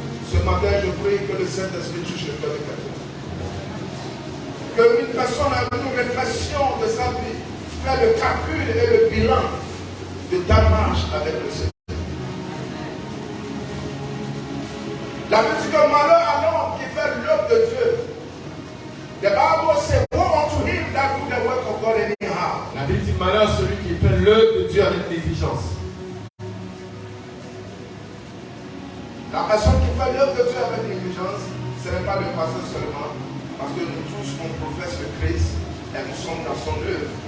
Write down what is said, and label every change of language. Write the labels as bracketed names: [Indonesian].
[French] Ce matin, je prie que le Saint-Esprit touche le cœur de quelqu'un. Que une personne a une réflexion de sa vie, fait le calcul et le bilan de ta marche avec le Seigneur. La Bible dit que malheur à l'homme qui fait l'œuvre de Dieu. [English] The Bible says, woe unto him that do the work of God anyhow. [French] La Bible dit malheur à celui qui fait l'œuvre de Dieu avec négligence. La personne qui fait l'œuvre de Dieu avec négligence, ce n'est pas le pasteur seulement, parce que nous tous, on professe le Christ et nous sommes dans son œuvre.